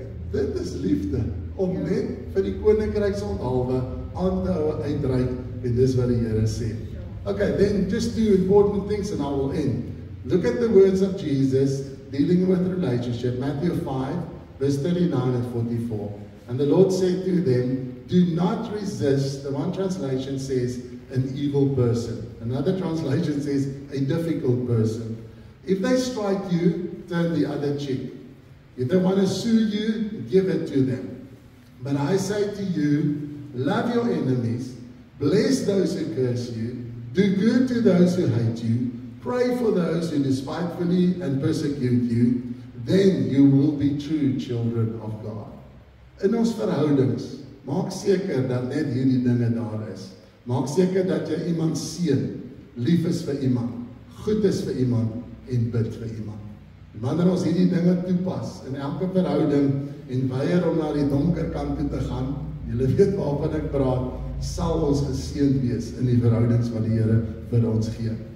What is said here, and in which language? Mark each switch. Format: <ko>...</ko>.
<af>Dit is liefde, om net vir die koninkryk se onthaalwe aan te hou uitreik, en dis wat die Here sê.</af> <en>Okay, then just 2 important things and I will end. Look at the words of Jesus dealing with relationship, Matthew 5, verse 39 and 44. And the Lord said to them, do not resist, the one translation says, an evil person. Another translation says, a difficult person. If they strike you, turn the other cheek. If they want to sue you, give it to them. But I say to you, love your enemies, bless those who curse you, do good to those who hate you, pray for those who despitefully and persecute you, then you will be true children of God.</en> <af>In ons verhoudings, maak seker dat net hierdie dinge daar is. Maak seker dat jy iemand seën, lief is vir iemand, goed is vir iemand en bid vir iemand. Wanneer ons hierdie dinge toepas in elke verhouding en weier om na die donker kant toe te gaan, julle weet waarvan ek praat, sal ons geseënd wees in die verhoudings wat die Here vir ons gee.</af>